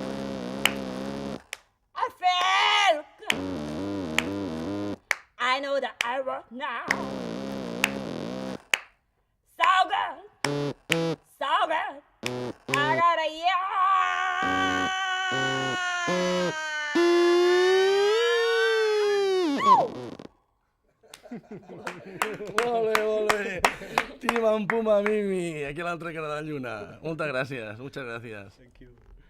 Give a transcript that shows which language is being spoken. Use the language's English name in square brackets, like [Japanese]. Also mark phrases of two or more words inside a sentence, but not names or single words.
[English] I feel good. I know that I work now. So good, I got a [Catalan] Molt bé. Team amb Puma Mimi, aquí a l'altra cara de la lluna. Moltes gràcies. [English] Thank you.